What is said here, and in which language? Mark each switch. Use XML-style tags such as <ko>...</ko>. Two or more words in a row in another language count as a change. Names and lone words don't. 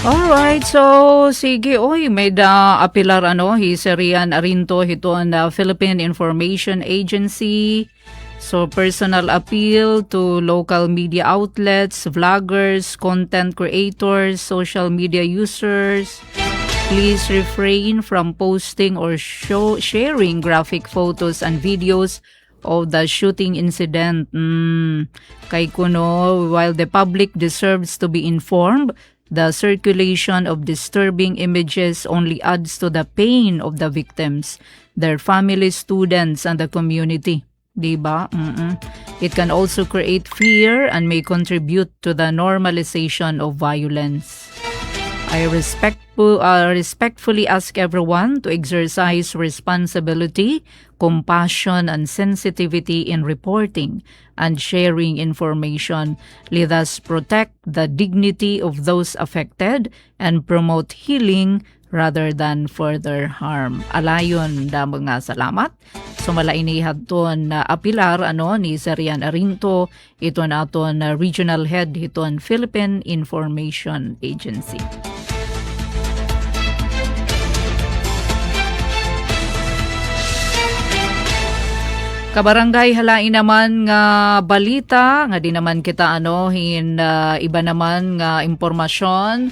<war>Alright, so sige, oy, may da apilar hi Serian Arinto hiton Philippine Information Agency.</war> <en>So personal appeal to local media outlets, vloggers, content creators, social media users. Please refrain from posting or sharing graphic photos and videos of the shooting incident.</en> <war>Kay kuno,</war> <en>while the public deserves to be informed, the circulation of disturbing images only adds to the pain of the victims, their families, students, and the community. Diba? It can also create fear and may contribute to the normalization of violence. I respectfully ask everyone to exercise responsibility, compassion, and sensitivity in reporting and sharing information. Let us protect the dignity of those affected and promote healing rather than further harm.</en> <war>Alayon da mga salamat. So malainihad ton apilar ni Serian Arinto, ito naton regional head hiton Philippine Information Agency. Kabarangay, halain naman nga balita, nga di naman kita iba naman nga impormasyon.</war>